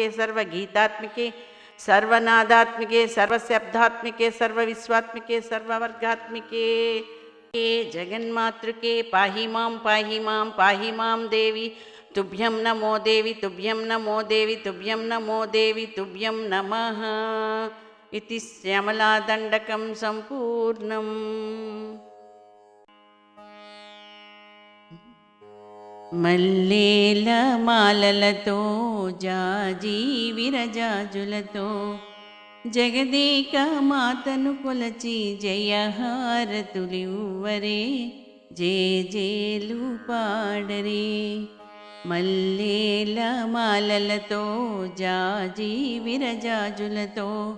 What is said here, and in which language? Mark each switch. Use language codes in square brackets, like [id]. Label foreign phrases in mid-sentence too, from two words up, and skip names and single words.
[sa] सर्वगीतात्मिके सर्वनादात्मिके सर्वशब्दात्मिके सर्वविश्वात्मिके सर्ववर्गात्मिके हे जगन्मातृके पाहि मां देवी तुभ्यं नमो देवी तुभ्यं नमो देवी तुभ्यं नमो देवी तुभ्यं नमः इति श्यामलादण्डकं सम्पूर्णम् [te] మల్లేల మాలలతో జాజి విరజాజులతో జగదేక మాతను కొలచి జయహారతులివ్వరే జేజేలు పాడరే మల్లేల మాలలతో జాజి విరజాజులతో